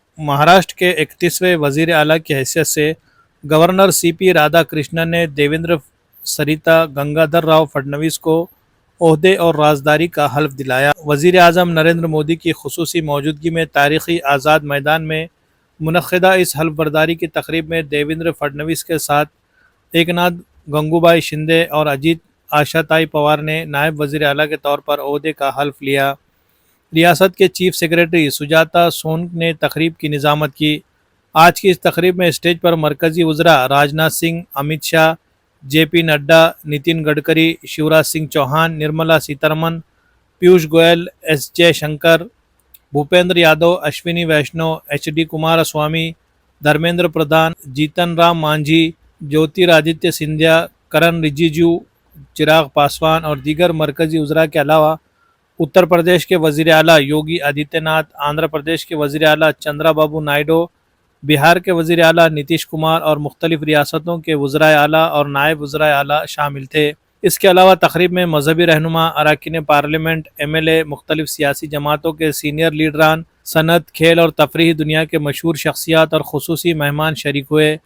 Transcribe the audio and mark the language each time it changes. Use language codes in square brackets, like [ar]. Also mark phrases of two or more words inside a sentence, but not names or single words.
[ur] مہاراشٹر کے 31ویں وزیر اعلیٰ کی حیثیت سے گورنر سی پی رادھا کرشنن نے دیویندر سریتا گنگادھر راؤ فڈنویس کو عہدے اور رازداری کا حلف دلایا۔ وزیر اعظم نریندر مودی کی خصوصی موجودگی میں تاریخی آزاد میدان میں منعقدہ اس حلف برداری کی تقریب میں دیویندر فڈنویس کے ساتھ ایکناتھ گنگوبائی شندے اور اجیت آشاتائی پوار نے نائب وزیر اعلیٰ کے طور پر عہدے کا حلف لیا۔ ریاست کے چیف سیکریٹری سجاتا سونک نے تقریب کی نظامت کی۔ آج کی اس تقریب میں اسٹیج پر مرکزی وزراء راجناتھ سنگھ، امت شاہ، جے پی نڈا، نتن گڈکری، شیوراج سنگھ چوہان، نرملا سیتارمن، پیوش گوئل، ایس جے شنکر، بھوپیندر یادو، اشونی ویشنو، ایچ ڈی کمار سوامی، دھرمیندر پردھان، جیتن رام مانجھی، جیوتی رادتیہ سندھیا، کرن رجیجو، چراغ پاسوان اور دیگر مرکزی وزراء کے علاوہ اتر پردیش کے وزیر اعلیٰ یوگی آدتیہ ناتھ، آندھرا پردیش کے وزیر اعلیٰ چندرا بابو نائیڈو، بہار کے وزیر اعلیٰ نتیش کمار اور مختلف ریاستوں کے وزرائے اعلیٰ اور نائب وزرائے اعلیٰ شامل تھے۔ اس کے علاوہ تقریب میں مذہبی رہنما، اراکین پارلیمنٹ، ایم ایل اے، مختلف سیاسی جماعتوں کے سینئر لیڈران، صنعت، کھیل اور تفریحی دنیا کے مشہور شخصیات اور خصوصی مہمان شریک ہوئے۔